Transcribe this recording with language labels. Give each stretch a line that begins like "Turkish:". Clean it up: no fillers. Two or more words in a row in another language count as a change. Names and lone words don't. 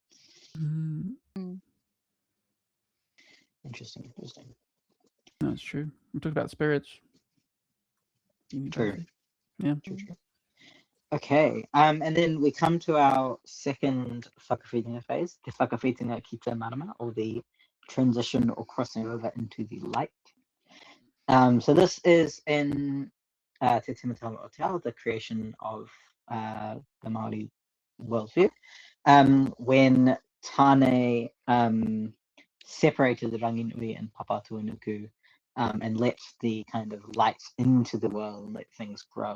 English: Interesting. No, it's true. We talked about spirits. True. Yeah. True. Okay, and then we come to our second Whakawhitinga phase, the
Māori: Whakawhitinga ki te marama,
English: or the transition or crossing over into the light. So this is in
Māori: Te Timatanga o Te Ao,
English: the creation of the Māori worldview, when Tāne separated the Ranginui and Papatuanuku and let the kind of light into the world and let things grow.